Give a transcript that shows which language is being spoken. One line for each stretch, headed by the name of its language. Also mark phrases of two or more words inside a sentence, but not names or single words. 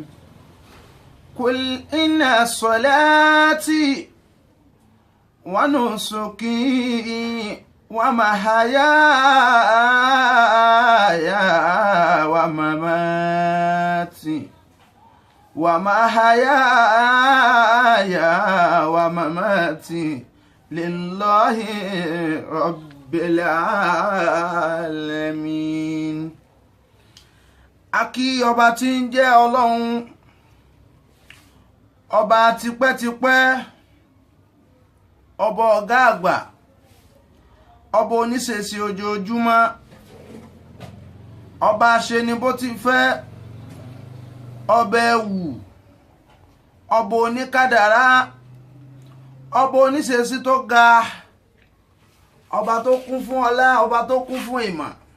Arabic: قل إن صلاتي ونسكي ومحياي ومماتي لله رب العالمين.
Yoruba: Akí ọba tí ń jẹ́ Ọlọ́run, ọba tipẹ́tipẹ́, ọba ọ̀gá àgbà, ọba oníṣẹ̀ṣe ojoojúmọ́, ọba ṣe ni bó ti fẹ́, ọba ẹ̀wù, ọba oníkádàrá, ọba oníṣẹ̀ṣe tó ga, ọba tó kún fún ọlá, ọba tó kún fún ìmọ̀.